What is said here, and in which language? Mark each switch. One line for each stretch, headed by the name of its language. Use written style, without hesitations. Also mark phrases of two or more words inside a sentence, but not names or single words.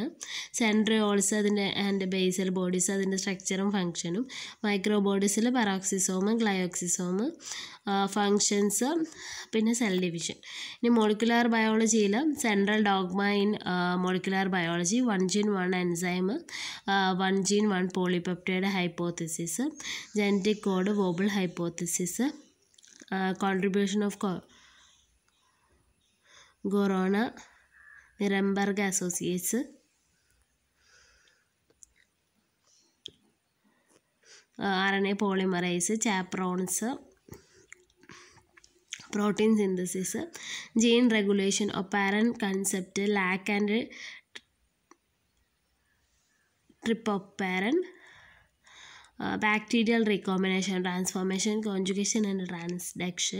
Malayalam: സെൻട്രിയോൾസ്, അതിൻ്റെ
English: and basal bodies,
Malayalam: അതിൻ്റെ സ്ട്രക്ചറും ഫങ്ഷനും. മൈക്രോ ബോഡീസിൽ
English: peroxisome, glyoxysome, functions. പിന്നെ cell division. ഇനി മോളിക്കുലാർ ബയോളജിയിൽ central dogma in molecular biology, 1 gene 1 enzyme, 1 gene 1 polypeptide hypothesis, genetic code, wobble hypothesis, contribution of Khorana, Nirenberg associates, RNA polymerase, chaperones, protein synthesis, gene regulation, operon concept, lac and trp operon, bacterial recombination, transformation, conjugation and transduction.